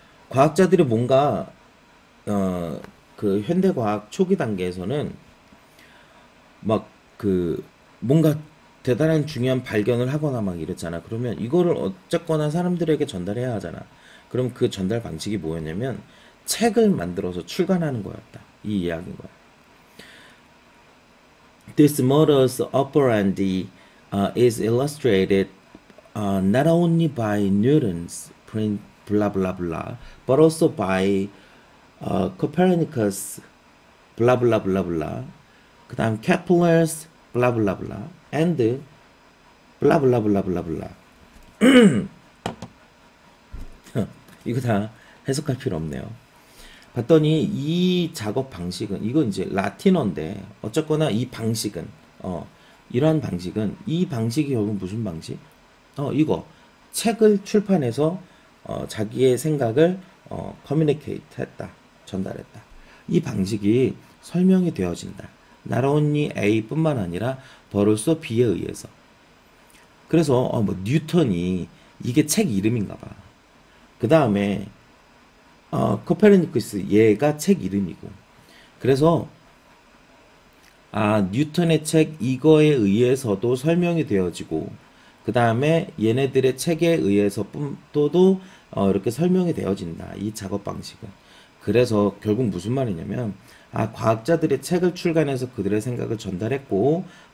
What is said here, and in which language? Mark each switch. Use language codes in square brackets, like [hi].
[ko] 과학자들이 뭔가 그 현대 과학 초기 단계에서는 막 그 뭔가 대단한 중요한 발견을 하거나 막 이랬잖아. 그러면 이거를 어쨌거나 사람들에게 전달해야 하잖아. 그럼 그 전달 방식이 뭐였냐면 책을 만들어서 출간하는 거였다. 이 이야기인 거야. [en] This modus operandi is illustrated not only by Newton's print blah blah blah, but also by Copernicus blah blah blah blah. 그 다음 Kepler's blah blah blah and blah blah blah blah blah. [ko] 이거 다 해석할 필요 없네요. 봤더니 이 작업 방식은 이건 이제 라틴어인데 어쨌거나 이 방식은 이러한 방식은 이 방식이 결국 무슨 방식? 이거 책을 출판해서 자기의 생각을 커뮤니케이트 했다. 전달했다. 이 방식이 설명이 되어진다. [en] Not only [ko] A뿐만 아니라 [en] but also [ko] B에 의해서. 그래서 뭐 뉴턴이 이게 책 이름인가 봐. 그 다음에 코페르니쿠스 얘가 책 이름이고 그래서 뉴턴의 책 이거에 의해서도 설명이 되어지고 그 다음에 얘네들의 책에 의해서 또도 이렇게 설명이 되어진다 이 작업 방식은 그래서 결국 무슨 말이냐면 과학자들의 책을 출간해서 그들의 생각을 전달했고